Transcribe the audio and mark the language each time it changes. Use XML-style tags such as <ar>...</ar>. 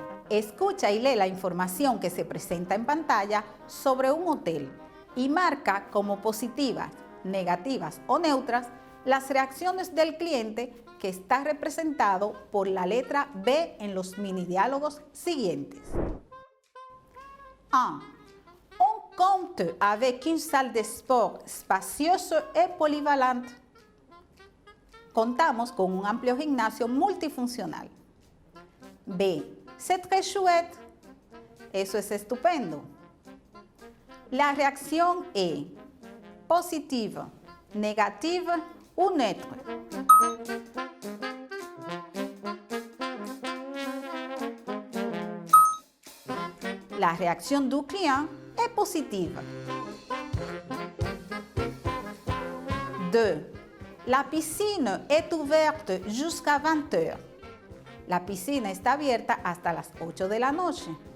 <es>Escucha y lee la información que se presenta en pantalla sobre un hotel y marca como positivas, negativas o neutras las reacciones del cliente que está representado por la letra B en los mini diálogos siguientes. 1.</es> <fr>On compte avec une salle de sport spacieuse et polyvalente.</fr> <es>Contamos con un amplio gimnasio multifuncional. B.</es> <fr>C'est très chouette.</fr> <es>Eso es estupendo. La reacción E. Positiva, negativa</es> <fr>ou neutre. La réaction du client est positive. 2. La piscine est ouverte jusqu'à 20 heures.</fr> <es>La piscina está abierta hasta las 8 de la noche.</es>